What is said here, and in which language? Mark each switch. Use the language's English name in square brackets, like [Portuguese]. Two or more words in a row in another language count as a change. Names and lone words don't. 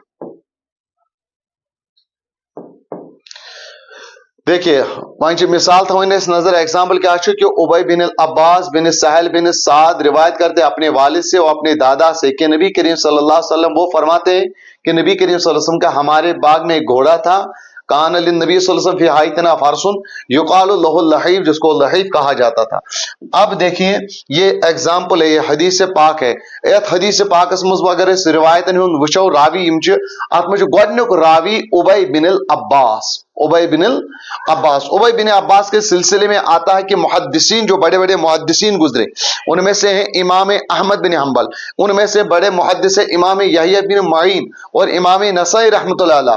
[Hindi] देखिए [Kashmiri] वह मिसाल थवन नजर [Hindi] एग्जाम्पल क्या कि उबई बिन अब्बास बिन सहल बिन साद रिवायत करते अपने वालिद से और अपने दादा से कि नबी करीम [Arabic] صلى الله عليه وسلم [Hindi] वो फरमाते हैं कि नबी करीम [Arabic] صلى الله عليه وسلم [Hindi] का हमारे बाग में एक घोड़ा था, [Arabic] كان للنبي صلى الله عليه وسلم في حائطنا فرس يقال له اللحيف, [Hindi] जिसको लहीफ कहा जाता था। अब देखिए ये एग्जाम्पल है, ये हदीस पाक है। [Kashmiri] यथ हदीस पाक मज अगर रिवायतन वो रावी अत मे गोडनुक रावी उबई बिन अब्बास, उबई बिन अब्बास। [Hindi] उबई बिन अब्बास के सिलसिले में आता है कि मुहद्दिसीन जो बड़े बड़े मुहद्दिसीन गुजरे उनमें से हैं इमाम अहमद बिन हम्बल, उनमें से बड़े मुहद्दिस इमाम यहया बिन मईन और इमाम नसाई [Arabic] رحمة الله عليه.